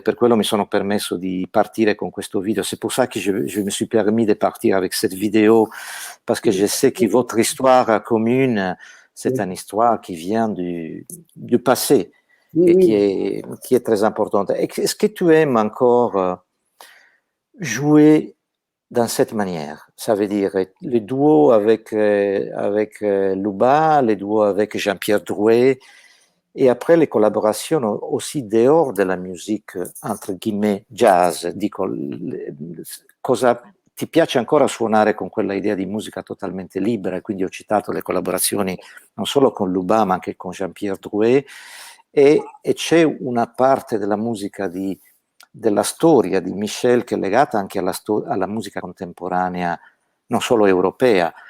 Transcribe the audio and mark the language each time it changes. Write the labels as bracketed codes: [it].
[it] Per quello mi sono permesso di partire con questo video. [fr] C'est pour ça que je me suis permis de partir avec cette vidéo, parce que je sais que votre histoire commune, c'est une histoire qui vient du passé Oui, et oui. qui est très importante. Est-ce que tu aimes encore jouer dans cette manière? Ça veut dire les duos avec Luba, les duos avec Jean-Pierre Drouet, et après le [it] collaborazioni [fr] aussi dehors [it] della [fr] musique, entre guillemets, jazz. [it] Dico, cosa ti piace ancora suonare con quella idea di musica totalmente libera? E quindi ho citato le collaborazioni non solo con Luba, ma anche con Jean-Pierre Drouet. E c'è una parte della musica della storia di Michel che è legata anche alla musica contemporanea, non solo europea.